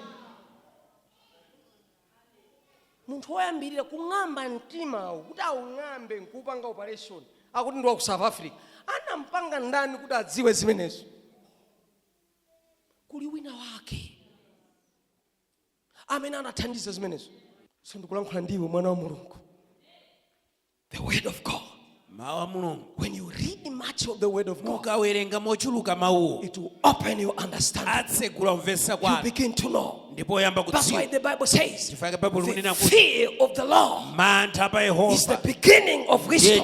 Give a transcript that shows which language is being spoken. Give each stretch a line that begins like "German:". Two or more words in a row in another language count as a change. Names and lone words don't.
Nyanja: Munthu woyambirira kung'amba mtima kuti aung'ambe nkupanga operation akuti ndi wa ku South Africa anampanga ndani kuti adziwe zimenezo. Kuli wina wake amene anathandiza zimenezo. So ndikulankhula ndiwe mwana wa Mulungu.
English: The word of God. When you read much of the word of God, it will open your understanding. You begin to know. That's why the Bible says the fear of the Lord is the beginning of wisdom.